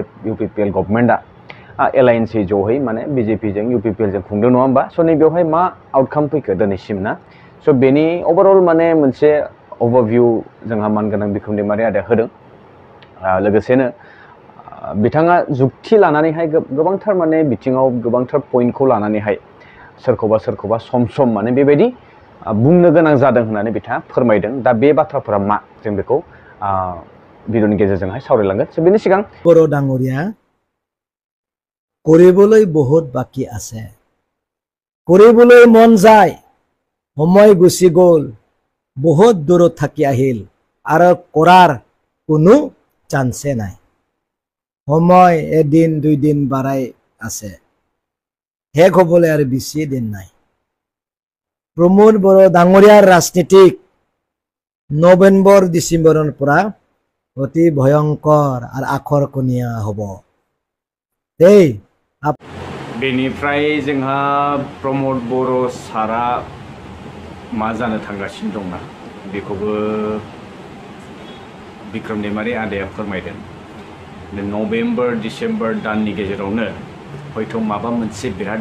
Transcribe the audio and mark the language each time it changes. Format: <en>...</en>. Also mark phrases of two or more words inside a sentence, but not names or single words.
<brx>इउपिपिएल गभर्नमेन्टआ एलायन्सै ज'है माने बिजेपि जों इउपिपिएल जों खुंदों नङा होमबा स' नैबेवहाय मा आउटकाम फैखो दिनैसिम ना स' बेनि ओभारअल माने मोनसे ओभारभिउ जोंहा मानगोनां बिक्रम दैमारि आदाया होदों लोगोसेनो बिथाङा जुक्ति लानानैहाय गोबांथार माने बिथिङाव गोबांथार पइन्टखौ लानानैहाय सोरखौबा सम माने बेबायदि बुंनो गोनां जादों होननानै बिथाङा फोरमायदों दा बे बाथ्राफोरा मा जों बेखौ भिडिअनि गेजेरजोंहाय सावरायलांगोन स' बेनि सिगां</brx> <as>বড়ো ডাঙৰীয়া কৰিবলৈ বহুত বাকী আছে কৰিবলৈ মন যায় সময় গুচি গ'ল বহুত দূৰত থাকি আহিল আৰু কৰাৰ কোনো চান্সে নাই সময় এদিন 2 দিন বাঢ়াই আছে শেষ হ'বলৈ আৰু বেছি দিন নাই প্ৰমোদ বড়ো ডাঙৰীয়াৰ ৰাজনীতিক নৱেম্বৰ ডিচেম্বৰৰ পৰা অতি ভয়ংকৰ আৰু আকৰ্ষণীয় হ'ব দেই</as> <brx>बेनिफ्राय जोंहा प्रमोद बड़ो सारा मा जानो थांगासिनो दंना बेखौबो बिक्रम दैमारि आदाया फोरमायदों नवेम्बर डिसेम्बर दाननि गेजेरावनो हयथ' माबा मोनसे बिराद</brx>